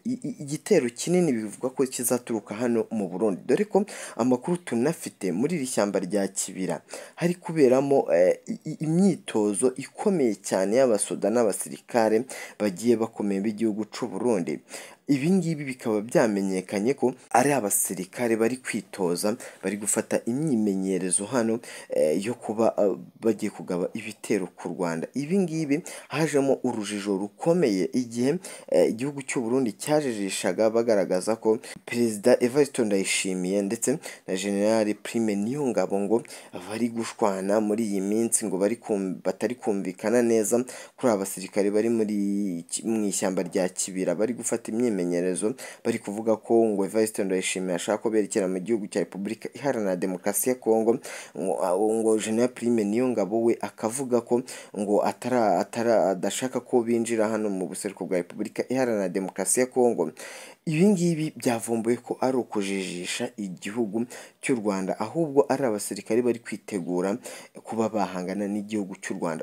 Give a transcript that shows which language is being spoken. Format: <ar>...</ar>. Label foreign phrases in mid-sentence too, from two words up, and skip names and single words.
<rw>Igitero kinini bivugwa ko kizaturuka hano mu Burundi, dore ko amakuru tunafite muri iri shyamba rya Kibira hari kuberamo imyitozo ikomeye cyane y'abasoda n'abasirikare bagiye bakomeye b'igihugu cy'u Burundi. Ibi ngibi bikaba byamenyekanye ko ari abasirikare bari kwitoza, bari gufata imyimenyerezo hano yo kuba bagiye kugaba ibitero ku Rwanda. Ibi ngibi hajemo urujijo rukomeye igihe igihugu cy'u Burundi cyajijishaga bagaragaza ko Perezida Evariste Ndayishimiye ndetse na General Prime Niyongabo ngo bari gushwana muri iyi minsi, ngo batari kumvikana neza kuri abasirikare bari mu ishyamba rya Kibira bari gufata imyimenyerezo, bari kuvuga ko ngo Evariste Ndayishimiye ashaka ko berekera mu gihugu cya Repubulika Iharanira Demokarasi ya Kongo, ngo General Prime Niyongabo we akavuga ko ngo adashaka ko binjira hano mu buseruko bwa Repubulika Iharanira Demokarasi ya Kongo. Ibi ngibi byavumbuye ko ari ukujijisha igihugu cy'u Rwanda, ahubwo ari abasirikare bari kwitegura kuba bahangana n'igihugu cy'u Rwanda.</rw>